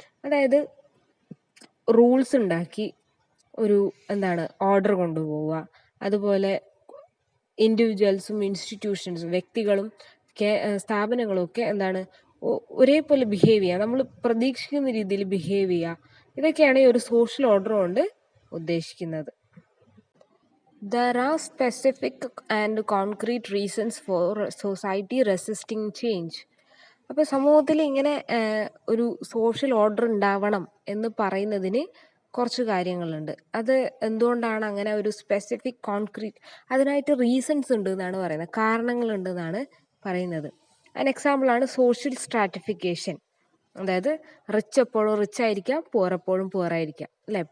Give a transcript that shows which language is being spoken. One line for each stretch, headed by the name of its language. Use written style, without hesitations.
Malayalam: അതായത് റൂൾസ് ഉണ്ടാക്കി ഒരു ഓർഡർ കൊണ്ടുപോവുക. അതുപോലെ ഇൻഡിവിജ്വൽസും ഇൻസ്റ്റിറ്റ്യൂഷൻസും, വ്യക്തികളും സ്ഥാപനങ്ങളും ഒക്കെ ഒരേപോലെ ബിഹേവ് ചെയ്യുക, നമ്മൾ പ്രതീക്ഷിക്കുന്ന രീതിയിൽ ബിഹേവ് ചെയ്യുക. ഇതൊക്കെയാണ് ഈ ഒരു സോഷ്യൽ ഓർഡർ കൊണ്ട് ഉദ്ദേശിക്കുന്നത്.
English: There are specific and concrete reasons for society resisting change.
Malayalam: അപ്പോൾ സമൂഹത്തിൽ ഇങ്ങനെ ഒരു സോഷ്യൽ ഓർഡർ ഉണ്ടാവണം എന്ന് പറയുന്നതിന് കുറച്ച് കാര്യങ്ങളുണ്ട്. അത് എന്തുകൊണ്ടാണ് അങ്ങനെ ഒരു സ്പെസിഫിക് കോൺക്രീറ്റ്, അതിനായിട്ട് റീസൺസ് ഉണ്ട് എന്നാണ് പറയുന്നത്, കാരണങ്ങളുണ്ട് എന്നാണ് പറയുന്നത്. അതിന് എക്സാമ്പിളാണ് സോഷ്യൽ സ്ട്രാറ്റിഫിക്കേഷൻ. അതായത് റിച്ച് എപ്പോഴും റിച്ച് ആയിരിക്കാം, പുവർ എപ്പോഴും പുവർ ആയിരിക്കാം, അല്ലേ?